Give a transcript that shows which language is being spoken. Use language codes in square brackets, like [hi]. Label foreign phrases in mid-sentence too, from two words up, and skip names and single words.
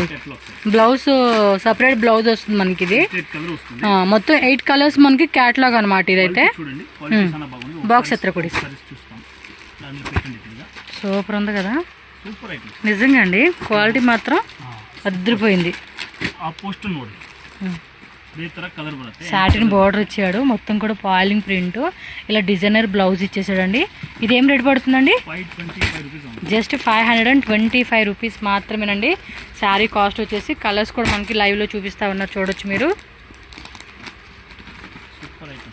[te] బ్లౌజ్ సపరేట్ బ్లౌజ్ వస్తుంది మనకి. ఇది మొత్తం 8 కలర్స్ మనకి క్యాటలాగ్ అనమాట ఇదైతే. బాక్స్ ఎత్ర కూడా సారీస్ చూస్తాం. దానిలో పెట్టండి తిరిగా. సూపర్ ఉంది కదా, [en] super item [te] నిజంగా అండి. క్వాలిటీ మాత్రం అదిరిపోయింది. [kn] ಆ ಪೋಸ್ಟ್ ನೋಡಿ ಇದೇ ತರ ಕಲರ್ ಬರುತ್ತೆ. [en] satin border [te] ఇచ్చాడు, మొత్తం కూడా పాలింగ్ ప్రింట్, ఇలా [en] designer blouse [te] ఇచ్చేసాడండి. ఇది ఏం రేట్ పడుతుందండి? 525 రూపీస్. జస్ట్ 525 రూపీస్ మాత్రమేనండి. [en] saree cost [te] వచ్చేసి. కలర్స్ కూడా మనకి లైవ్లో చూపిస్తా ఉన్నారు, చూడొచ్చు మీరు. [en] super item.